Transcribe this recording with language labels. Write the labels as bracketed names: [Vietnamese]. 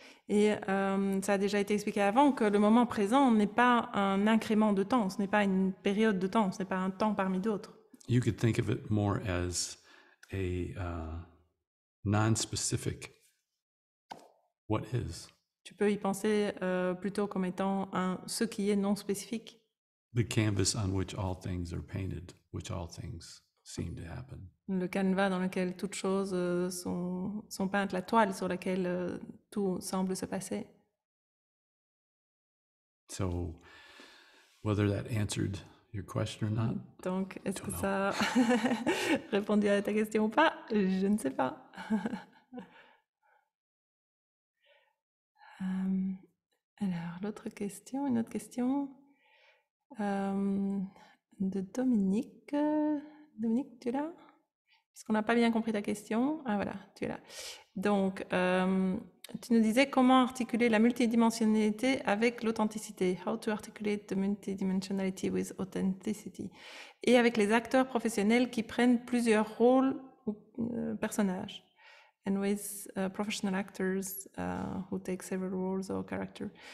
[French] Et ça a déjà été expliqué avant que le moment présent n'est pas un incrément de temps, ce n'est pas une période de temps, ce n'est pas un temps parmi d'autres. [English] You could think of it more as a non-specific what is. [French] Tu peux y penser plutôt comme étant ce qui est non spécifique. [English] The canvas on which all things are painted, which all things seem to happen. [French] Le canevas dans lequel toutes choses sont peintes, la toile sur laquelle tout semble se passer. [English] So, whether that answered your question or not, [French] Donc, est-ce que ça a répondu à ta question ou pas? Je ne sais pas. Alors, une autre question de Dominique. Dominique, tu es là? Parce qu'on n'a pas bien compris ta question. Ah voilà, tu es là. Donc, tu nous disais comment articuler la multidimensionnalité avec l'authenticité. [English] How to articulate the multidimensionality with authenticity. [French] Et avec les acteurs professionnels qui prennent plusieurs rôles ou personnages. [English] And with professional actors who take several roles or characters.